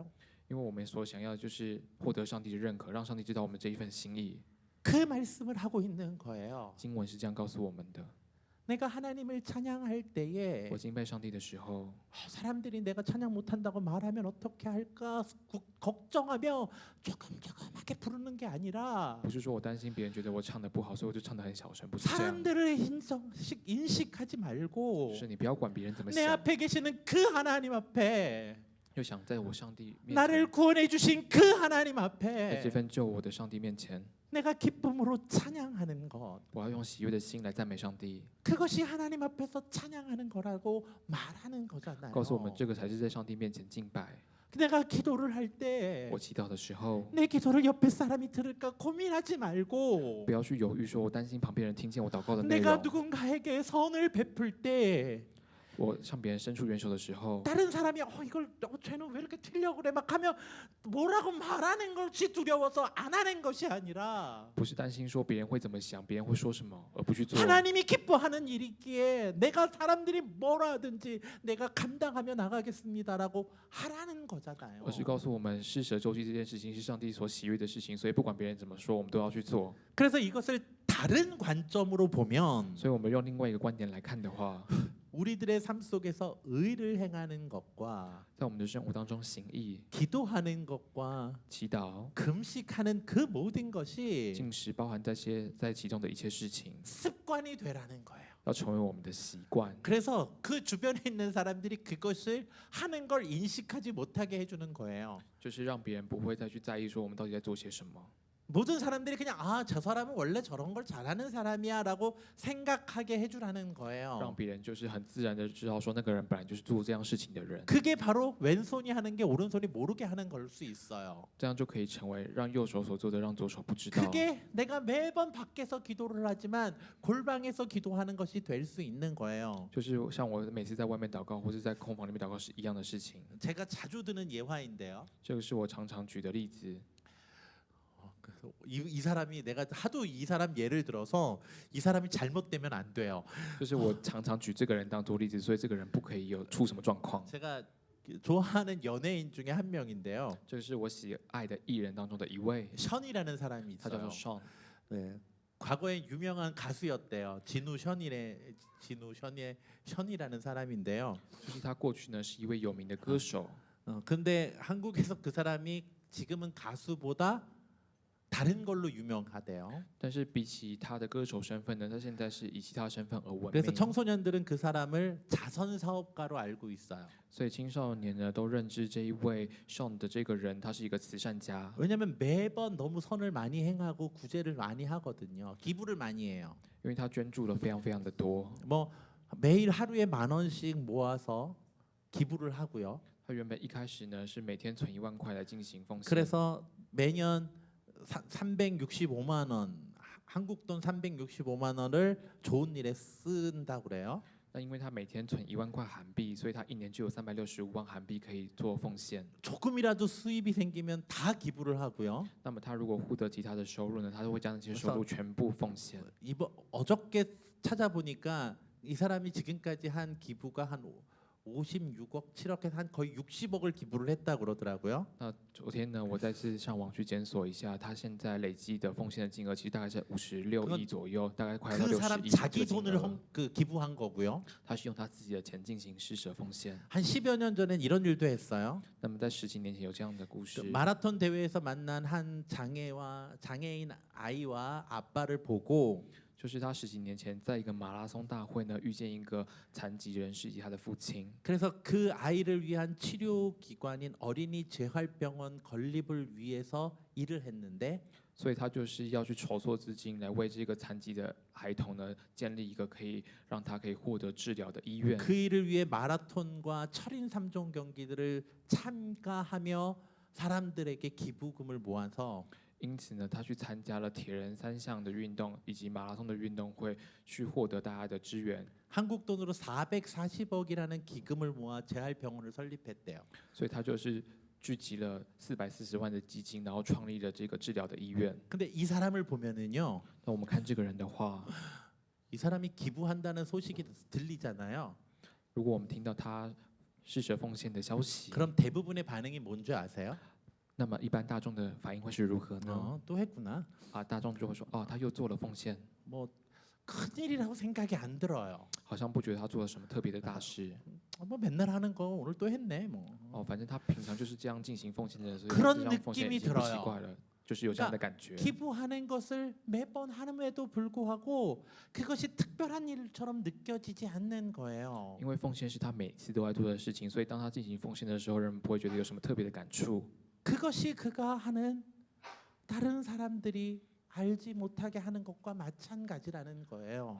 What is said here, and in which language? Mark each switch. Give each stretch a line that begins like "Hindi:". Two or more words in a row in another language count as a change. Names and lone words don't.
Chinese: 因为我们所想要的就是获得上帝的认可，让上帝知道我们这一份心意。
Korean: 그 말씀을 하고 있는 거예요.
Chinese: 经文是这样告诉我们的：
Korean: 내가 하나님을 찬양할 때에
Chinese: 我敬拜上帝的时候，
Korean: 사람들이 내가 찬양 못한다고 말하면 어떻게 할까 걱정하며 조금조금하게 부르는 게 아니라
Chinese: 不是说我担心别人觉得我唱的不好，所以我就唱的很小声，不是这样。
Korean: 사람들을 인식하지 말고
Chinese: 是你不要管别人怎么
Korean: 내
Chinese: 想，
Korean: 앞에 계시는 그 하나님 앞에
Chinese: 又想在我上帝面
Korean: 나를
Chinese: 前，
Korean: 구원해 주신 그 하나님
Chinese: 在
Korean: 앞에
Chinese: 这份救我的上帝面前，
Korean: 내가 기쁨으로 찬양하는 것
Chinese: 我要用喜悦的心来赞美上帝，
Korean: 그것이 하나님 앞에서 찬양하는 거라고 말하는 거잖아요.
Chinese: 告诉我们这个才是在上帝面前敬拜。
Korean: 내가 기도를 할 때
Chinese: 我祈祷的时候，
Korean: 내 기도를 옆에 사람이 들을까 고민하지 말고
Chinese: 不要去犹豫，说我担心旁边人听见我祷告的内
Korean: 내가
Chinese: 容。
Korean: 누군가에게 선을 베풀 때
Chinese: 我向别人伸出援手的时候，
Korean: 다른 사람이 이걸 쟤는 왜 이렇게 틀려 그래 막 하면 뭐라고 말하는 것이 두려워서 안 하는 것이 아니라
Chinese: 不是担心说别人会怎么想，别人会说什么，而不去做。
Korean: 하나님이 기뻐하는 일이기에 내가 사람들이 뭐라 하든지 내가 감당하며 나가겠습니다라고 하라는 거잖아요.
Chinese: 而是告诉我们施舍周济这件事情是上帝所喜悦的事情，所以不管别人怎么说，我们都要去做。
Korean: 그래서 이것을 다른 관점으로 보면
Chinese: 所以我们用另外一个观点来看的话，
Korean: 우리들의 삶 속에서 의를 행하는 것과
Chinese: 在我们的生活当中行义、
Korean: 기도하는 것과
Chinese: 祈祷、
Korean: 금식하는 그 모든 것이
Chinese: 进食，包含在其中的一切事情，
Korean: 습관이 되라는 거예요.
Chinese: 要成为我们的习惯。
Korean: 그래서 그 주변에 있는 사람들이 그것을 하는 걸 인식하지 못하게 해주는 거예요.
Chinese: 就是让别人不会再去在意说我们到底在做些什么。
Korean: 모든 사람들이 그냥 저 사람은 원래 저런 걸 잘하는 사람이야라고 생각하게 해주라는
Chinese: 让
Korean: 거예요.
Chinese: 别人就是很自然的知道说那个人本来就是做这样事情的人，
Korean: 그게 바로 왼손이 하는 게 오른손이 모르게 하는 걸 수 있어요.
Chinese: 这样就可以成为让右手所做的让左手不知道。
Korean: 그게 내가 매번 밖에서 기도를 하지만 골방에서 기도하는 것이 될 수 있는 거예요.
Chinese: 就是像我每次在外面祷告或是在空房里面祷告是一样的事情。
Korean: 제가 자주 드는 예화인데요.
Chinese: 这个是我常常举的例子。
Korean: 이 사람이 내가 하도 이 사람 예를 들어서 이 사람이 잘못되면 안 돼요.
Chinese: 就是我常常举这个人当做例子，所以这个人不可以有出什么状况。
Korean: 제가 좋아하는 연예인 중에 한 명인데요.
Chinese: 这个是我喜爱的艺人当中的一位，
Korean: 션이라는 사람이
Chinese: 他叫
Korean: 있어요.
Chinese: 做 Sean，
Korean: 네. 과거에 유명한 가수였대요. 진우 션의 션이라는 사람인데요.
Chinese: 就是他过去呢是一位有名的歌手，
Korean: 근데 한국에서 그 사람이 지금은 가수보다 다른 걸로 유명하대요.
Chinese: 但是比起他的歌手身份呢，他现在是以其他身份而闻
Korean: 그래서
Chinese: 名。
Korean: 청소년들은 그 사람을 자선 사업가로 알고 있어요.
Chinese: 所以青少年呢都认知这一位 Sean 的这个人，他是一个慈善家，
Korean: 왜냐하면 매번 너무 선을 많이 행하고 구제를 많이 하거든요. 기부를 많이 해요.
Chinese: 因为他捐助了非常非常的多。
Korean: 뭐 매일 하루에 10,000원씩 모아서 기부를 하고요.
Chinese: 他原本一开始呢是每天存1万块来进行奉献，
Korean: 그래서 매년 365만 원, 한국 돈 365만 원을 좋은 일에 쓴다고 그래요.
Chinese: 那因为他每天存1万块韩币，所以他一年就有365万韩币可以做奉献。
Korean: 조금이라도 수입이 생기면 다 기부를 하고요.
Chinese: 那么他如果获得其他的收入呢，他就会将这些收入全部奉献。
Korean: 어저께 찾아보니까 이 사람이 지금까지 한 기부가 한 56억, 7억 해서 한 거의 60억을 기부를 했다고 그러더라고요.
Chinese: 那昨天呢，我再次上网去检索一下，他现在累积的奉献的金额其实大概是56亿左右，大概快要到
Korean: 그 사람
Chinese: 60 亿
Korean: 자기
Chinese: 这个金
Korean: 돈을
Chinese: 额。
Korean: 기부한 거고요.
Chinese: 他是用他自己的钱进行施舍奉献。
Korean: 한 10여 년 전엔 이런 일도 했어요.
Chinese: 那么在10几年前有这样的故
Korean: 그
Chinese: 事，
Korean: 마라톤 대회에서 만난 한 장애인 아이와 아빠를 보고
Chinese: 就是他10几年前在一个马拉松大会呢，遇见一个残疾人士以及他的父亲，
Korean: 그래서 그 아이를 위한 치료 기관인 어린이 재활병원 건립을 위해서 일을 했는데
Chinese: 所以他就是要去筹措资金来为这个残疾的孩童呢建立一个可以让他可以获得治疗的医院。
Korean: 그 일을 위해 마라톤과 철인 3종 경기들을 참가하며 사람들에게 기부금을 모아서
Chinese: 因此呢，他去参加了铁人3项的运动以及马拉松的运动会，去获得大家的支援。
Korean: 한국 돈으로 440억이라는 기금을 모아 재활병원을 설립했대요.
Chinese: 所以他就是聚集了440万的基金，然后创立了这个治疗的医院。
Korean: 근데 이 사람을 보면은요,
Chinese: 那我们看这个人的话，
Korean: 이 사람이 기부한다는 소식이 들리잖아요.
Chinese: 如果我们听到他施舍奉献的消息，
Korean: 그럼 대부분의 반응이 뭔지 아세요?
Chinese: 那么一般大众的反应会是如何呢？
Korean: 또 했구나.
Chinese: 啊，大众就会说，哦，他又做了奉献，
Korean: 뭐 큰일이라고 생각이 안 들어요.
Chinese: 好像不觉得他做了什么特别的大事。
Korean: 뭐 맨날 하는 거 오늘 또 했네 뭐.
Chinese: 哦，反正他平常就是这样进行奉献的，所以
Korean: 그런
Chinese: 这样奉献
Korean: 느낌이
Chinese: 已经不习
Korean: 들어요
Chinese: 惯了，就是有这样的感觉。
Korean: 기부하는 것을 매번 함에도 불구하고 그것이 특별한 일처럼 느껴지지 않는 거예요.
Chinese: 因为奉献是他每次都在做的事情，所以当他进行奉献的时候，人们不会觉得有什么特别的感触。
Korean: 그것이 그가 하는 다른 사람들이 알지 못하게 하는 것과 마찬가지라는 거예요.